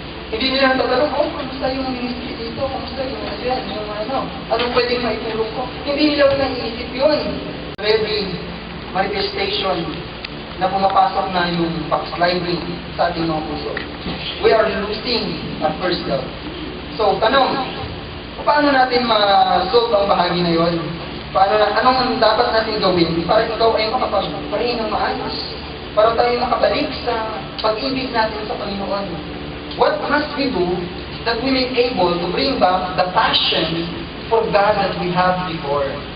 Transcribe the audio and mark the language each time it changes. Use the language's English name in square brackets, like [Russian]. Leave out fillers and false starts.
[Filipino] Hindi nila tatanong, kamusta yung ministry dito? Kamusta yung anong pwedeng maitulong ko? Hindi nila naiisip yun. Every manifestation na pumapasok na yung backsliding sa ating mga puso. [English] We are losing our first love. [Filipino] So, tanong, paano natin ma-solve ang bahagi na yun? Anong dapat natin gawin para ikaw ay makapag-pray ng maayos? Para tayo makabalik sa pag-ibig natin sa Panginoon. [English] What must we do that we may able to bring back the passion for God that we have before?